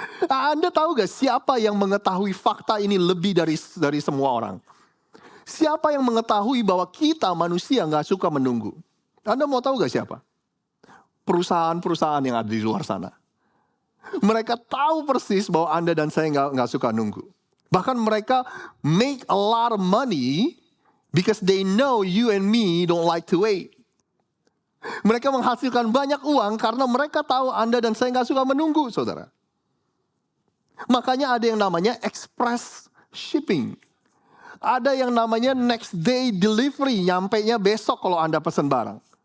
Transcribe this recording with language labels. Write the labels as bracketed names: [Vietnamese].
[Indonesian] Anda tahu gak siapa yang mengetahui fakta ini lebih dari semua orang? Siapa yang mengetahui bahwa kita manusia gak suka menunggu? Anda mau tahu gak siapa? Perusahaan-perusahaan yang ada di luar sana. Mereka tahu persis bahwa Anda dan saya gak suka nunggu. Bahkan mereka [English] make a lot of money because they know you and me don't like to wait. [Indonesian] Mereka menghasilkan banyak uang karena mereka tahu Anda dan saya gak suka menunggu, saudara. Makanya ada yang namanya express shipping. Ada yang namanya next day delivery, nyampainya besok kalau Anda pesan barang.